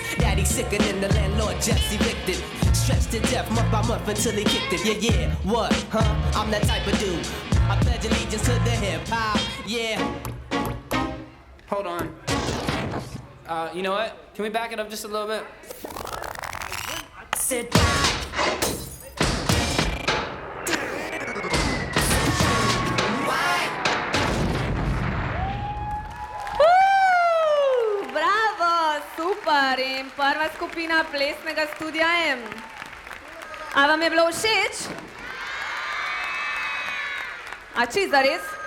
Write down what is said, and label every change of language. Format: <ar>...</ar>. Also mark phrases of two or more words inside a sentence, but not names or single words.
<en>Daddy's sicker than the landlord just evicted. Stretched to death month by month until he kicked it. Yeah, what, huh? I'm that type of dude. I pledge allegiance to the hip-hop, yeah. Hold on. You know what? Can we back it up just a little bit? Sit back.</en> <sl>Bravo, super in prva skupina plesnega studia M. A vam je bilo všeč? A čisto zares?</sl>